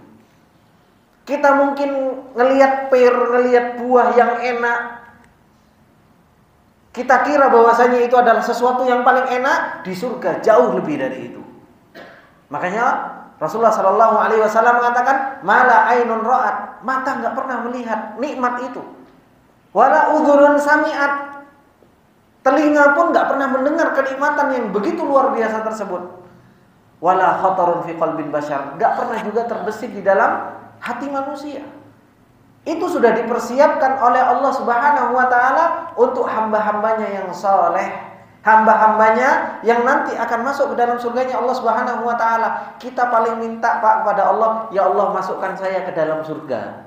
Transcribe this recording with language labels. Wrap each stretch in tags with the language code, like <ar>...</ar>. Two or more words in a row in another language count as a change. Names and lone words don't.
<id>Kita mungkin ngelihat ngelihat buah yang enak, kita kira bahwasanya itu adalah sesuatu yang paling enak di surga, jauh lebih dari itu. Makanya Rasulullah</id> <ar>صلى الله عليه وسلم</ar> <id>mengatakan,</id> <ar>ما لا عين رأت,</ar> <id>mata nggak pernah melihat nikmat itu.</id> <ar>ولا أذن سمعت,</ar> <id>telinga pun nggak pernah mendengar kenikmatan yang begitu luar biasa tersebut.</id> <ar>ولا خطر في قلب بشر,</ar> <id>nggak pernah juga terbesit di dalam hati manusia. Itu sudah dipersiapkan oleh Allah</id> <ar>سبحانه وتعالى</ar> <id>untuk hamba-hambanya yang saleh, hamba-hambanya yang nanti akan masuk ke dalam surganya Allah</id> <ar>سبحانه وتعالى.</ar> <id>Kita paling minta, Pak, kepada Allah,</id> <ar>يا الله</ar> <id>masukkan saya ke dalam surga.</id>